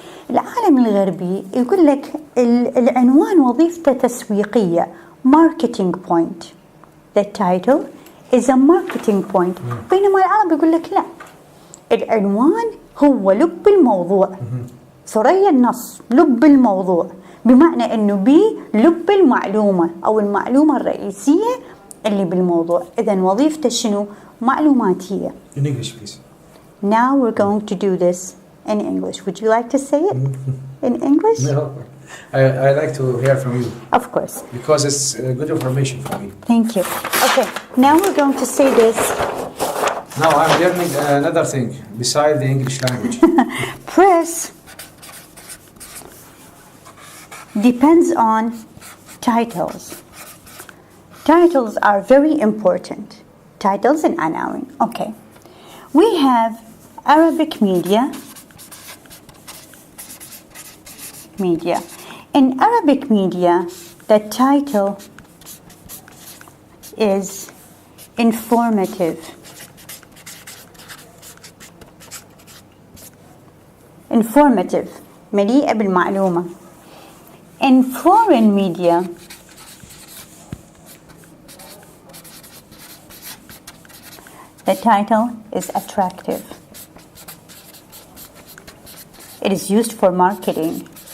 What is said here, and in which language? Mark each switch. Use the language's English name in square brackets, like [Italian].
[Arabic] العالم الغربي يقول لك العنوان وظيفته تسويقية, [English] marketing point. The title is a marketing point. [Arabic] بينما العرب يقول لك لا, العنوان هو لب الموضوع. ثريا النص لب الموضوع, بمعنى انه بلب المعلومة او المعلومة الرئيسية اللي بالموضوع. إذن وظيفته شنو؟ معلوماتية. [English] In English, please. Now we're going to do this in English. Would you like to say it in English? No, I like to hear from you. Of course. Because it's good information for me. Thank you. Okay, now we're going to say this. Now I'm learning another thing beside the English language. Press depends on titles. Titles are very important. Titles and عناوين. Okay. We have Arabic media. In Arabic media, the title is informative. Informative, [Arabic] مليئة بالمعلومة. [English] In foreign media, the title is attractive. It is used for marketing.